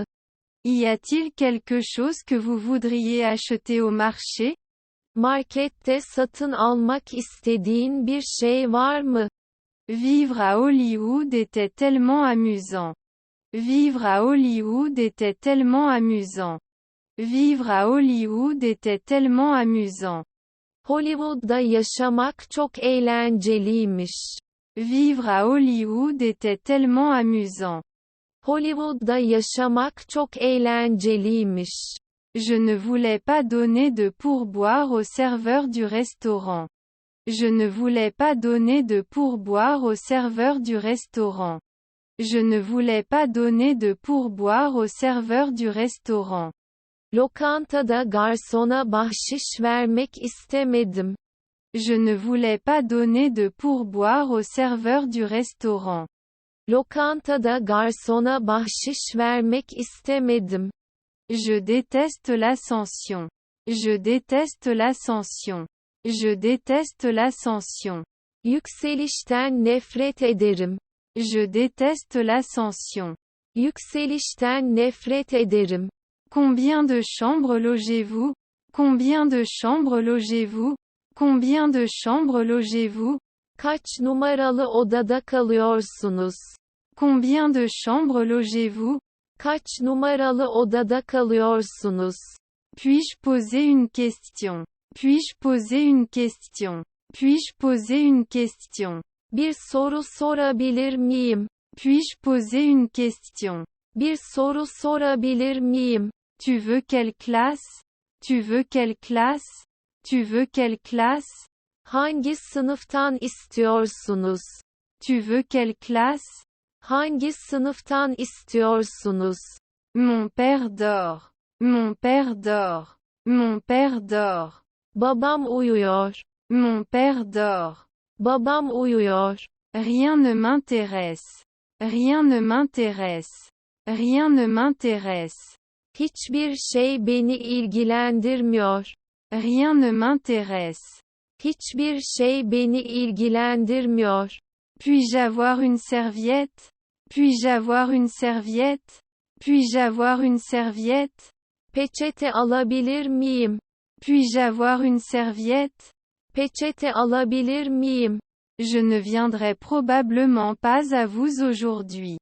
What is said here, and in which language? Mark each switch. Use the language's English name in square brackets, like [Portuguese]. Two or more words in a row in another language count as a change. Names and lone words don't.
[French] Y a-t-il quelque chose que vous voudriez acheter au marché? [Turkish] Markette satın almak istediğin bir şey var mı? [French] Vivre à Hollywood était tellement amusant. Vivre à Hollywood était tellement amusant. Vivre à Hollywood était tellement amusant. [Turkish] Hollywood'da yaşamak çok eğlenceliymiş. [French] Vivre à Hollywood était tellement amusant. [Turkish] Hollywood'da yaşamak çok eğlenceliymiş. [French] Je ne voulais pas donner de pourboire au serveur du restaurant. Je ne voulais pas donner de pourboire au serveur du restaurant. Je ne voulais pas donner de pourboire au serveur du restaurant. [Turkish] Lokantada garsona bahşiş vermek istemedim. [French] Je ne voulais pas donner de pourboire au serveur du restaurant. [Turkish] Lokantada garsona bahşiş vermek istemedim. [French] Je déteste l'ascension. Je déteste l'ascension. Je déteste l'ascension. [Turkish] Yükselişten nefret ederim. [French] Je déteste l'ascension. [Turkish] Yükselişten nefret ederim. [French] Combien de chambres logez-vous? Combien de chambres logez-vous? Combien de chambres logez-vous? [Turkish] Kaç numaralı odada kalıyorsunuz? [French] Combien de chambres logez-vous? [Turkish] Kaç numaralı odada kalıyorsunuz? [French] Puis-je poser une question? Puis-je poser une question? Puis-je poser une question? [Turkish] Bir soru sorabilir miyim? [French] Puis-je poser une question? [Turkish] Bir soru sorabilir miyim? [French] Tu veux quelle classe? Tu veux quelle classe? Tu veux quelle classe? [Turkish] Hangi sınıftan istiyorsunuz? [French] Tu veux quelle classe? [Turkish] Hangi sınıftan istiyorsunuz? [French] Mon père dort. Mon père dort. Mon père dort. [Turkish] Babam uyuyor. [French] Mon père dort. [Turkish] Babam uyuyor. [French] Rien ne m'intéresse. Rien ne m'intéresse. Rien ne m'intéresse. [Turkish] Hiçbir şey beni ilgilendirmiyor. [French] Rien ne m'intéresse. [Turkish] Hiçbir şey beni ilgilendirmiyor. [French] Puis-je avoir une serviette? Puis-je avoir une serviette? Puis-je avoir une serviette? [Turkish] Peçete alabilir miyim? [French] Puis-je avoir une serviette? [Turkish] Peçete alabilir miyim? [French] Je ne viendrai probablement pas à vous aujourd'hui.